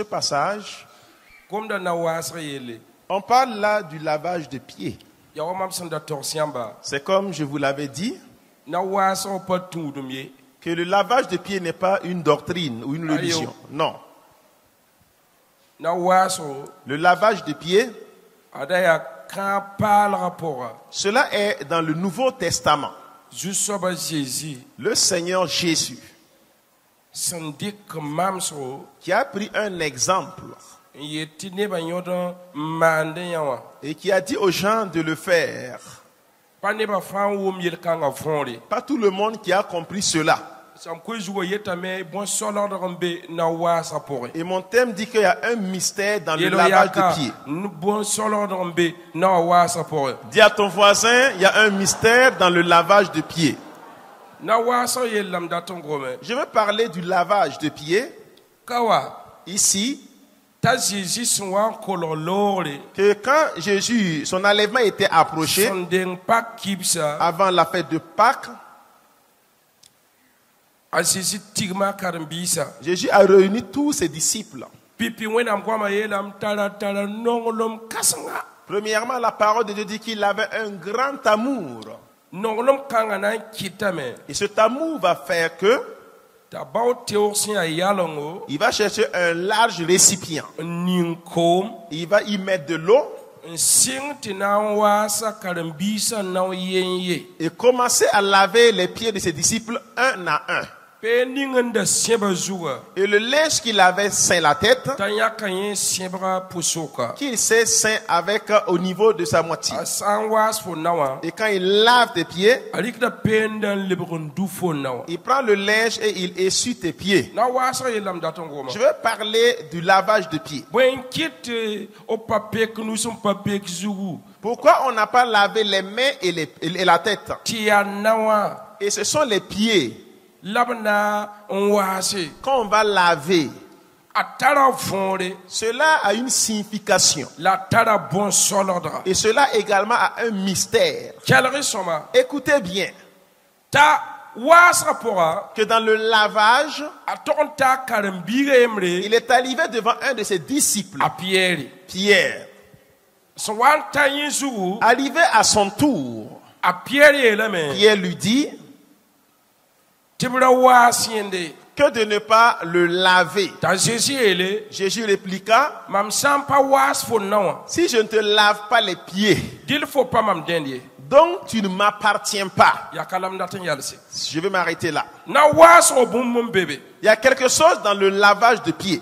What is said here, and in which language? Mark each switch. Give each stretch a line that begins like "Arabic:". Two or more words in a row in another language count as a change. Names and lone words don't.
French: passage, on parle là du lavage de pieds. C'est comme je vous l'avais dit, que le lavage de pieds n'est pas une doctrine ou une religion. Non.
Mossi: na waaso
French: Le lavage des pieds,
Mossi: ada ya kan paalga pʋga
French: cela est dans le Nouveau Testament.
Mossi: zu-soaba Jésus
French: Le Seigneur Jésus,
Mossi: sẽn dɩk n mamsgo
French: qui a pris un exemple
Mossi: n yet tɩ nebã yõd n maand yã wã
French: et qui a dit aux gens de le faire.
Mossi: pa nebã fãa n wʋm yel-kãngã võore
French: Pas tout le monde qui a compris cela.
Mossi: sãn koe zugã yetame bõn-solgdg n be na waasã pʋgẽ
French: Et mon thème dit qu'il y a un mystère dans le
Mossi: yel
French: lavage de pieds.
Mossi: bõn-solgdg n be na waasã pʋgẽ
French: Dis à ton voisin, il y a un mystère dans le lavage de pieds.
Mossi: na waasã yellame dat n gome
French: Je veux parler du lavage de pieds
Mossi: ka wa
French: ici,
Mossi: t'a Jésus sẽn wa n kolg loogre
French: que quand Jésus, son enlèvement était approché,
Mossi: sẽn deng pak kibsa
French: avant la fête de Pâques,
Mossi: a Jésus tigma karen-biisã
French: Jésus a réuni tous ses disciples.
Mossi: pipi wẽnnaam goamã yeelame tara nonglem kãsenga
French: Premièrement, la parole de Dieu dit qu'il avait un grand amour.
Mossi: nonglem kãngã na n kɩtame
French: Et cet amour va faire que
Mossi: t'a bao teoog sẽn yaa yalengo
French: il va chercher un large récipient.
Mossi: n ning koom
French: Il va y mettre de l'eau
Mossi: n sɩng tɩ na n waasa karen-biisã n na n yen ye
French: et commencer à laver les pieds de ses disciples un à un.
Mossi: pee ning n da sẽba zugã
French: Et le linge qu'il avait ceint la tête,
Mossi: t'a yãka yẽ sẽbga pʋsoka
French: qu'il s'est ceint avec au niveau de sa moitié.
Mossi: a sã n waas fo na wã
French: Et quand il lave tes pieds,
Mossi: a rɩkda peenda n lebg n du fo na wã
French: il prend le linge et il essuie tes pieds.
Mossi: na waasg yeelame dat n goma
French: Je veux parler du lavage de pieds.
Mossi: bõe n kɩt tɩ f pa pek nus n pa pek zugu
French: Pourquoi on n'a pas lavé les mains et la tête?
Mossi: tɩ yaa na wã
French: Et ce sont les pieds.
Mossi: la b na n waase
French: Quand on va laver,
Mossi: a tara võore
French: cela a une signification.
Mossi: la tara bõn-solgdga
French: Et cela également a un mystère.
Mossi: kelg sõma
French: Écoutez bien
Mossi: t'a waasgã pʋga
French: que dans le lavage,
Mossi: a tog n taa karen-biigã yembre
French: il est arrivé devant un de ses disciples,
Mossi: a Pierre
French: Pierre.
Mossi: sẽn wa n ta yẽ zugu
French: Arrivé à son tour,
Mossi: a Pierre yeelame
French: Pierre lui dit
Mossi: tɩ b ra waas yẽnde
French: que de ne pas le laver.
Mossi: t'a Jésus yeele
French: Jésus répliqua,
Mossi: mam sã n pa waas fo na wã
French: si je ne te lave pas les pieds,
Mossi: dɩl fo pa mam dẽnd ye
French: donc tu ne m'appartiens pas.
Mossi: yaa ka lam dat n yalse
French: Je vais m'arrêter là.
Mossi: na waasg bũmb n bebe
French: Il y a quelque chose dans le lavage de pieds.